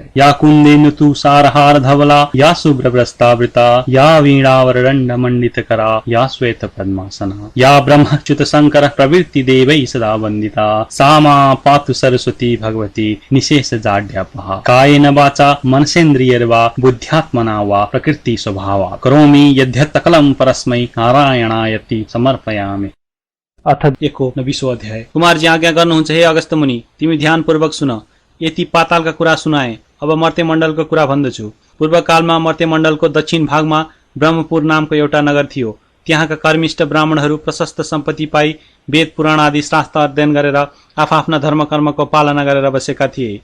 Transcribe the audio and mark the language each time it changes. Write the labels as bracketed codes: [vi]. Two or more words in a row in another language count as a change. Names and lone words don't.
[sa] या कुन्देन्दु तुषारहार धवला या शुभ्रवस्त्रावृता या वीणावरदण्ड मंडितकरा या श्वेत पद्मासना या ब्रह्मच्युत शंकर प्रवृत्ति देवै सदा वन्दिता सा मा पातु सरस्वती भगवती निशेष जाड्यापहा। कायेन वाचा मनसेन्द्रियैर्वा बुद्ध्यात्मना वा प्रकृति स्वभावा करोमि यद्यत्सकलं परस्मै नारायणायति समर्पयामि। अथ 19 अध्याय। [ne] कुमारजी आज्ञा गर्नुहुन्छ हे अगस्त्य मुनि, तिमी ध्यान पूर्वक सुन। यति पातालका कुरा सुनाए, अब मर्त्यमण्डलको कुरा भन्दछु। पूर्वकालमा मर्त्यमण्डलको दक्षिण भागमा ब्रह्मपुर नामको एउटा नगर थियो। त्यहाँका कर्मिष्ठ ब्राह्मणहरू प्रशस्त सम्पत्ति पाई वेद पुराण आदि शास्त्र अध्ययन गरेर आफ्ना धर्म कर्मको पालना गरेर बसेका थिए।